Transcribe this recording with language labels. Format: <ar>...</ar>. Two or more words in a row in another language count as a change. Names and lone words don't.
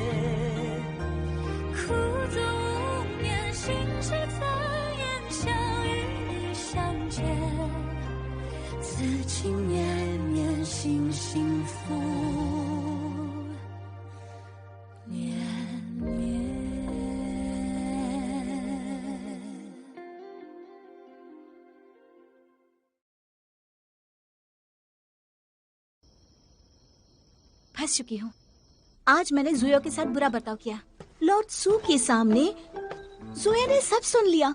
<zh>苦足无眠，心事怎言？想与你相见，此情绵绵，心幸福绵绵。</zh> <hi>फंस चुकी हूँ। आज मैंने जुया के साथ बुरा बर्ताव किया। लॉर्ड सू के सामने जुया ने सब सुन लिया।</hi>